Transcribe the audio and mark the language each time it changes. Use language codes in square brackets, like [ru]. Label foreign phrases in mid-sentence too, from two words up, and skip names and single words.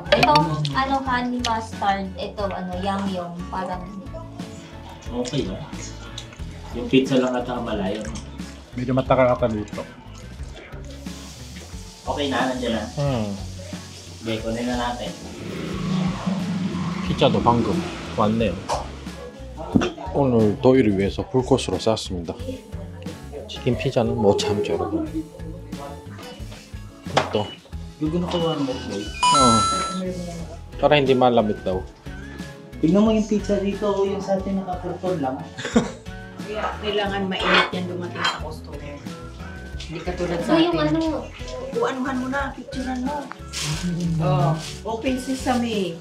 [tl] Ito, [en] honey mustard. [tl] Ito, yum. Parang, Okay lang. Yung pizza lang at malayo. medyo matagal ata dito. Okay na, nandiyan na. Okay, kunin na natin. [ko] 피자도 방금 왔네요. 오늘 도희를 위해서 풀코스로 쌌습니다. 치킨 피자는 못 참죠, 여러분. 또, [tl] Gugulo ko [en] one more boy. [tl] para hindi malamig daw. Tignan mo yung pizza dito o yung sa atin nakapurtol lang. Kaya kailangan mainit yan dumating sa customer. Hindi katulad sa so yung atin. ano, Anuhan mo na, picturean mo. [en] Open sesame.